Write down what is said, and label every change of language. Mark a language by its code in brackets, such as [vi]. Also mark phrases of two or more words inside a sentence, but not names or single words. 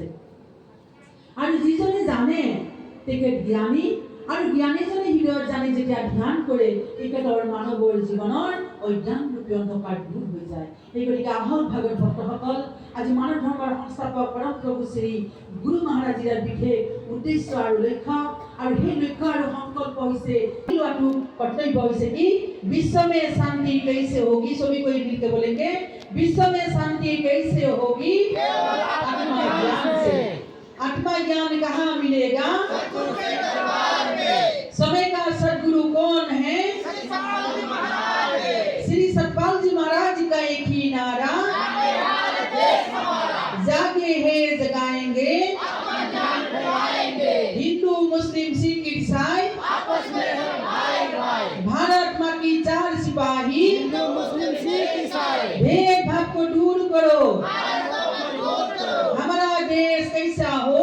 [as] আৰু যিজনে জানে তেখেত জ্ঞানী, আৰু জ্ঞানীজনে হৃদয়ত জানি যেতিয়া ধ্যান কৰে তেখেতৰ মানৱৰ জীৱনৰ অজ্ঞান ৰূপী অন্ধকাৰ দূৰ হৈ যায়। সেই গতিকে আহক ভাগৱত ভক্তসকল, আজি মানৱ ধৰ্মৰ সংস্থাপক পৰম প্ৰভু শ্ৰী গুৰু মহাৰাজৰ বিশেষ উদ্দেশ্য আৰু লক্ষ্য, আৰু সেই লক্ষ্য আৰু সংকল্প হৈছে লোৱাটো কৰ্তব্য হৈছে কি? [hi] विश्व में शांति कैसे होगी? सभी कोई मिलकर बोलेंगे, विश्व में शांति कैसे होगी? आत्मा ज्ञान से। आत्मा ज्ञान कहाँ मिलेगा? सतगुरु के दरबार में। समय का सदगुरु कौन है? श्री सतपाल जी महाराज का एक ही नारा, जागे है जगाएंगे, हिंदू मुस्लिम सिख ईसाई आपस में है भाई भाई, भारत माँ की चार सिपाही, हिंदू मुस्लिम सिख ईसाई, भेदभाव को दूर करो, हमारा देश कैसा हो?